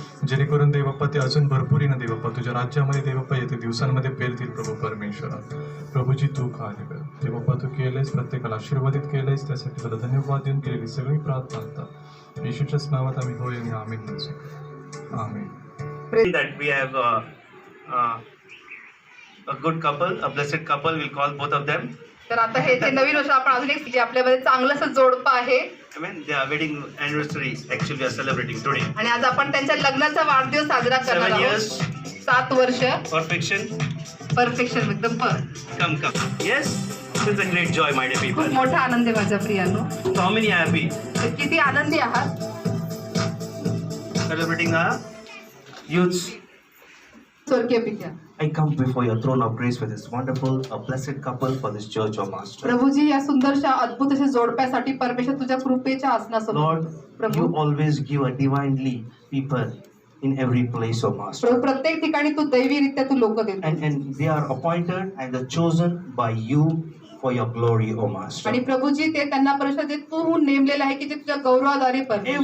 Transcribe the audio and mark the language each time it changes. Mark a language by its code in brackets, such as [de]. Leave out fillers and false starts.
[mr] जेणेकरून देवप्पा ते अजून भरपुरीनं देवप्पा तुझ्या राज्यामध्ये देवप्पा येते दिवसांमध्ये पेरतील प्रभू परमेश्वरा. प्रभूजी, तू कार्य कर देवप्पा. तू केलेस, प्रत्येकाला आशीर्वादित केलेस, त्यासाठी तुला धन्यवाद देऊन केलेली सगळी प्रार्थना आता येशूच्याच नावात आम्ही होय आणि आमीन म्हणतो. आमीन. [en] That we have a good couple, a blessed couple. We'll call both of them. [mr] तर आता हे ते नवीन वर्ष आपण अजून एक जे आपल्यामध्ये चांगलं असं जोडपं आहे. [en] Amen. Their wedding anniversary actually we are celebrating today. [mr] आणि आज आपण त्यांच्या लग्नाचा वाढदिवस साजरा करणार [en] 7 [mr] आहोत. [en] years. [mr] 7 वर्ष [en] Perfection. [mr] परफेक्शन, एकदम [en] Come. Yes. It's a great joy, my dear [mr] खूप [en] people. [mr] मोठा आनंद आहे माझ्या प्रियांनो. [en] So how many are happy [mr] तर किती आनंदी आहात. [en] celebrating our youths? [mr] स्वर्गीय पित्या, [en] I come before your throne of grace for this wonderful, a blessed couple for this church, O Master. [mr] Prabhuji या सुंदरशा अद्भुत अशा जोडप्यासाठी परमेश्वर तुझ्या कृपेच्या आसनासमोर. [en] Lord, [mr] Prabhu, [en] you always give a divinely people in every place, O Master. [mr] प्रभू प्रत्येक ठिकाणी तू दैवीरित्या तू लोक देतो [en] And they are appointed and they're chosen by you for your glory, O Master. [mr] आणि प्रभूजी ते त्यांना परमेश्वर जे तू नेमलेलं आहे की जे तुझ्या गौरवाद्वारे परमेश्वर.